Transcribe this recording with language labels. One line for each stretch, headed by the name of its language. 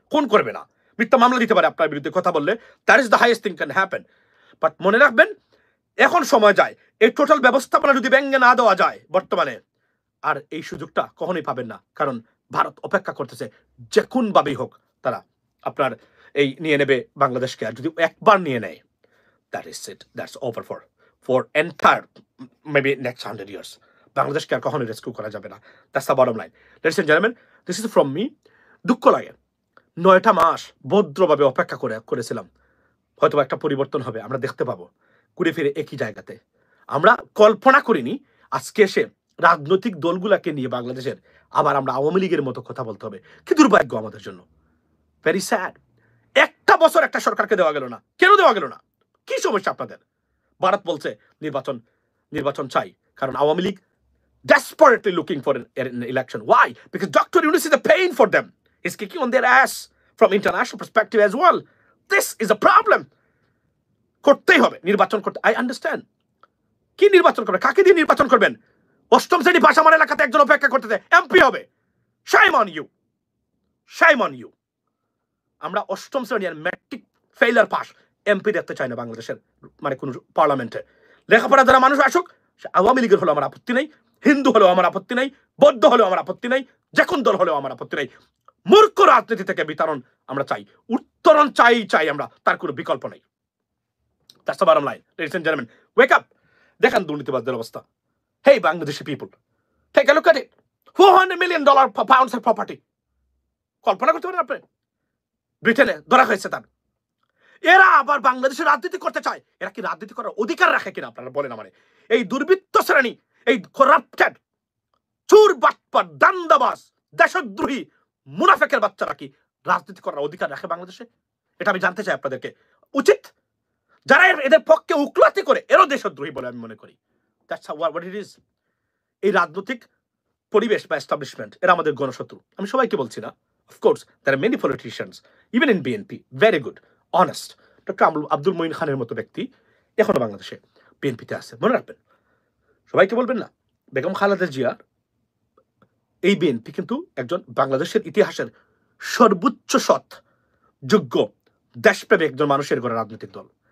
Bangla: খুন করবে না, মিথ্যা মামলা দিতে পারে আপনার বিরুদ্ধে কথা বললে,
English: That is the highest thing can happen.
Bangla: But মনে রাখবেন, এখন সময় যায়, এই টোটাল ব্যবস্থাপনা যদি ভেঙে না দেওয়া যায় বর্তমানে, আর এই সুযোগটা কখনোই পাবেন না। কারণ ভারত অপেক্ষা করতেছে, যে কোনভাবেই হোক তারা আপনার এই নিয়ে নেবে বাংলাদেশকে। আর যদি একবার নিয়ে নেয়,
English: that is it, that's over for entire maybe next 100 years.
Bangla: বাংলাদেশকে আর কখনোই রেস্কিউ করা যাবে না।
English: That's the bottom line. Ladies and gentlemen, this is from me.
Bangla: দুঃখ লাগে, 9টা মাস ভদ্রভাবে অপেক্ষা করেছিলাম, হয়তো একটা পরিবর্তন হবে, আমরা দেখতে পাবো। ঘুরে ফিরে একই জায়গাতে। আমরা কল্পনা করিনি আজকে এসে রাজনৈতিক দলগুলাকে নিয়ে বাংলাদেশের আবার আমরা আওয়ামী লীগের মতো কথা বলতে হবে। কি দুর্ভাগ্য আমাদের জন্য,
English: Very sad.
Bangla: একটা বছর একটা সরকারকে দেওয়া গেল না, কেন দেওয়া গেল না? কি সমস্যা আপনাদের? ভারত বলছে নির্বাচন চাই, কারণ Awami League
English: desperately looking for an election. Why? Because Dr. Yunus is a pain for them. He's kicking on their ass from international perspective as well. This is a problem.
Bangla: করতেই হবে নির্বাচন করতে।
English: I understand.
Bangla: কি নির্বাচন করবেন? কাকে দিয়ে নির্বাচন করবেন? অষ্টম শ্রেণী পাশ আমার এলাকাতে একজন অপেক্ষা করতেছে, এমপি হবে।
English: Shame on you. Shame on you.
Bangla: আমরা অষ্টম শ্রেণী আর ম্যাট্রিক ফেইলার পাস এমপি দেখতে চাই না বাংলাদেশের মানে কোন পার্লামেন্টে। লেখাপড়া যারা মানুষ আসুক, আওয়ামী লীগের হলো আমার আপত্তি নেই, হিন্দু হলেও আমার আপত্তি নেই, বৌদ্ধ হলেও আমার আপত্তি নেই, যে কোন দল হলেও আমার আপত্তি নেই। মূর্খ রাজনীতি থেকে বিতরণ আমরা চাই, উত্তরণ চাই আমরা, তার কোনো বিকল্প নেই।
English: That's the bottom line. Ladies and gentlemen, wake up.
Bangla: দেখেন দুর্নীতিবাজদের অবস্থা।
English: Hey Bangladeshi people, take a look at it. $400 million pounds of property.
Bangla: কল্পনা করতে পারেন আপনি? ব্রিটেনে ধরা হয়েছে তার। এরা আবার বাংলাদেশে রাজনীতি করতে চায়। এরা কি রাজনীতি করার অধিকার রাখে কিনা আপনারা বলেন আমারে? এই দুর্বৃত্ত শ্রেণী, এই করাপ্টেড, চোর বাটপার, দান্দাবাজ, দেশদ্রোহী, মুনাফেকের বাচ্চারা কি রাজনীতি করার অধিকার রাখে বাংলাদেশে? এটা আমি জানতে চাই আপনাদেরকে। উচিত যারা এদের পক্ষে উকলাতি করে, এরও দেশদ্রোহী বলে আমি মনে করি।
English: That's what it is.
Bangla: এই রাজনৈতিক পরিবেশ বা এস্টাবলিশমেন্ট এরা আমাদের গণশত্রু। আমি সবাইকে বলছি না,
English: Of course there are many politicians even in BNP very good, honest.
Bangla: Doctor Abdul Moin খানের মতো ব্যক্তি এখনো বাংলাদেশে বিএনপিতে আছে, মনে রাখবেন। সবাইকে বলবেন না, বেগম খালেদা জিয়া এই বিএনপি কিন্তু একজন বাংলাদেশের ইতিহাসের সর্বোচ্চ সৎ, যোগ্য, দেশপ্রেমী একজন মানুষের গড়া রাজনৈতিক দল।